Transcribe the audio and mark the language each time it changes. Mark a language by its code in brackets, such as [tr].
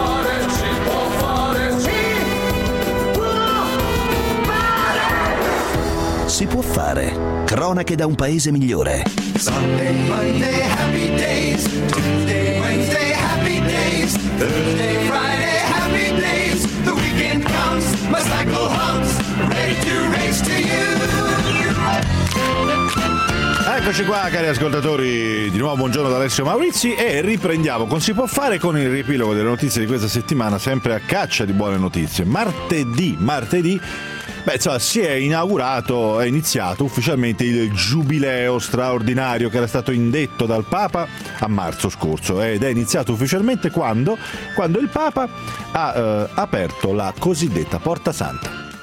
[it] Si può fare, si può fare, si può fare. si può fare. Cronache da un paese migliore. [en] Sunday, Monday, happy days. Tuesday, Wednesday, happy days. Thursday, Friday, happy days. The weekend comes, my cycle humps, ready to race to you. [it] Eccoci qua, cari ascoltatori, di nuovo buongiorno da Alessio Maurizi e riprendiamo con Si può fare con il riepilogo delle notizie di questa settimana, sempre a caccia di buone notizie. Martedì, beh, insomma, si è inaugurato, è iniziato ufficialmente il giubileo straordinario che era stato indetto dal Papa a marzo scorso ed è iniziato ufficialmente quando il Papa ha aperto la cosiddetta Porta Santa.